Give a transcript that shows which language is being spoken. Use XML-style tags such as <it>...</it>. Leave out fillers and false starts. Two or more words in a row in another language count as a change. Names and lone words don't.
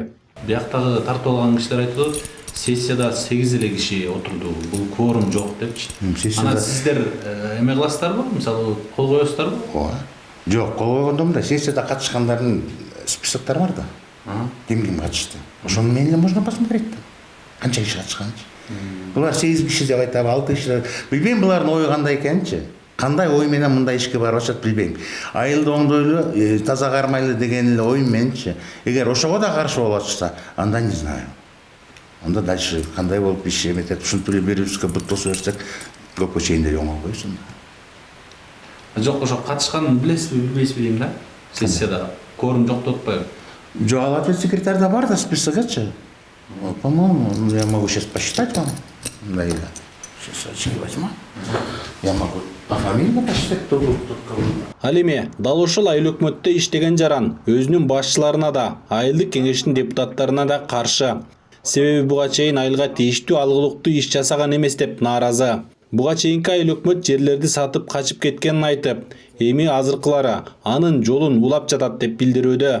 <ky>Бияктагы тартып алган кишилер айтты, сессияда 8 эле киши отурду, бул кворум жок депчи. Анан сиздер эме кыласыздарбы? Мисалы, кол коесуздарбы? Жок, кол койгондо мындай сессияда катышкандардын списоктары бар да. Ким катышты. Ошону менен эле</ky> <ru>можно посмотреть</ru> <ky>да. Канча киши катышканчы. Булар 8 киши деп айтабы, 6 киши. Билбейм булардын ою кандай экенчи. Кандай ой менен мындай ишке барып атышат билбейм. Айылды оңдойлу, таза кармайлы деген эле ой мененчи. Эгер ошого да каршы болуп атышса, анда</ky> <ru>не знаю.</ru> <ky>Анда дальше кандай болуп иш эметет, ушинтип эле бири-бирибизге бут тосо берсек, көпкө чейин деле оңолбойбуз. Жок, ошо катышканын билесизби, билбейсизби дейм да? Сессияда кворум жок деп атпайбы? Жок, алат секретарда бар да списогачы.</ky> <ru>По-моему, я могу сейчас посчитать вам. Да, сейчас очки возьму. Я могу по фамилии посчитать, кто был, кто кого.</ru> <ky>Ал эми дал ошол айыл өкмөттө иштеген жаран өзүнүн башчыларына да, айылдык кеңештин депутаттарына да каршы. Себеби буга чейин айылга тийиштүү алгылыктуу иш жасаган эмес деп нааразы. Буга чейинки айыл өкмөт жерлерди сатып качып кеткенин айтып, эми азыркылары анын жолун улап жатат деп билдирүүдө.</ky>